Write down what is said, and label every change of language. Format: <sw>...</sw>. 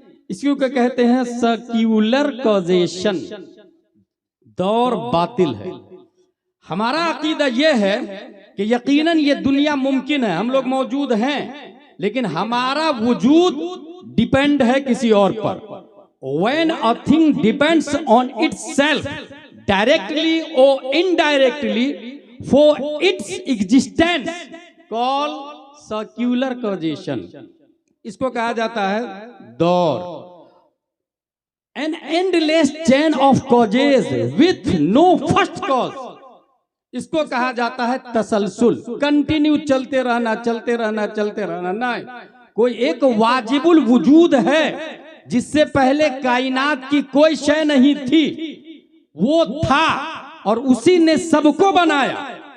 <hi>इसको कहते हैं सर्क्यूलर कॉजेशन, दौर बातिल है। हमारा अकीदा यह है कि यकीनन ये दुनिया मुमकिन है, हम लोग मौजूद हैं, लेकिन हमारा वजूद डिपेंड है किसी और पर।</hi> <en>When a thing depends on itself directly or indirectly for its existence, called circular causation.</en> <hi>इसको कहा जाता है दौर।</hi> <en>An endless chain of causes with no first cause.</en> <hi>इसको कहा जाता है तसलसल, कंटिन्यू चलते रहना, चलते रहना, चलते रहना। नहीं, कोई एक वाजिबुल वजूद है जिससे पहले कायनात की कोई शय नहीं थी, वो था और उसी ने सबको बनाया।</hi>